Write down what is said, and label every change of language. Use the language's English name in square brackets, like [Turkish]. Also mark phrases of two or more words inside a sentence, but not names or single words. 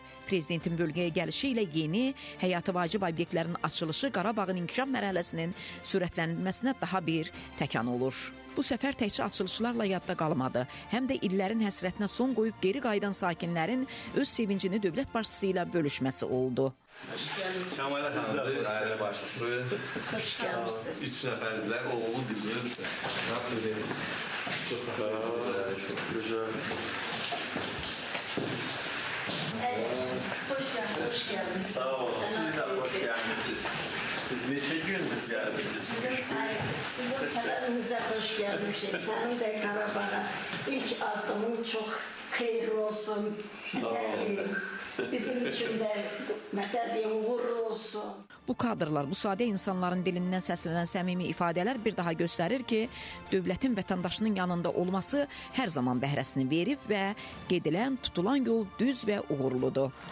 [Azerbaijani] Prezidentin bölgəyə gəlişi ilə yeni, həyatı vacib obyektlərin açılışı Qarabağın inkişaf mərhələsinin sürətlənməsinə daha bir təkan olur. Bu səfər təkcə açılışlarla yadda qalmadı. Həm də illərin həsrətinə son qoyub geri qayıdan sakinlərin öz sevincini dövlət başçısı ilə bölüşməsi oldu. Şamala xanımdır, ailə başçısı. Hoş gəlmişsiniz. 3 nəfərdirlər, oğlu, qızı. [Turkish] Çok güzel, çok güzel. Hoş geldiniz. Sağ olun, siz de hoş geldiniz. [Azerbaijani] Biz neçə gündür gəldiniz? Sizin sənərinizə xoş gəlmişik. Sənin də Qarabağa ilk addımın çox xeyirli olsun. Bizim üçün də mətədiyim uğurlu olsun. Bu kadrlar, bu sadə insanların dilindən səslənən səmimi ifadələr bir daha göstərir ki, dövlətin vətəndaşının yanında olması hər zaman bəhrəsini verib və gedilən, tutulan yol düz və uğurludur.